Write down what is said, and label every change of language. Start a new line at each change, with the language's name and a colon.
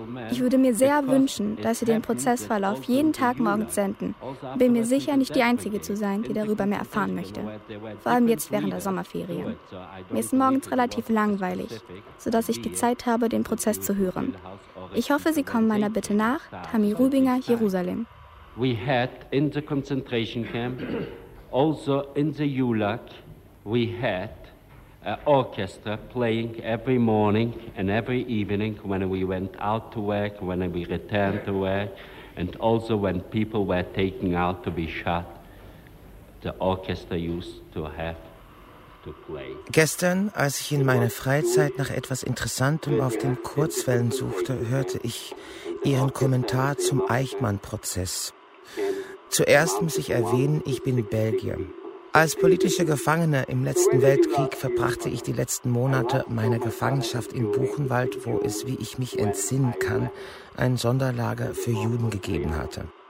German: Ich würde mir sehr wünschen, dass Sie den Prozessverlauf jeden Tag morgens senden. Bin mir sicher, nicht die Einzige zu sein, die darüber mehr erfahren möchte. Vor allem jetzt während der Sommerferien. Mir ist morgens relativ langweilig, sodass ich die Zeit habe, den Prozess zu hören. Ich hoffe, Sie kommen meiner Bitte nach, Tammy Rubin, Jerusalem.
English: We had in the concentration camp, also in the Gulag, we had an orchestra playing every morning and every evening when we went out to work, when we returned to work, and also when people were taken out to be shot, the orchestra used to have to play.
German: Gestern, als ich in meiner Freizeit nach etwas Interessantem auf den Kurzwellen suchte, hörte ich Ihren Kommentar zum Eichmann-Prozess. Zuerst muss ich erwähnen, ich bin Belgier. Als politischer Gefangener im letzten Weltkrieg verbrachte ich die letzten Monate meiner Gefangenschaft in Buchenwald, wo es, wie ich mich entsinnen kann, ein Sonderlager für Juden gegeben hatte.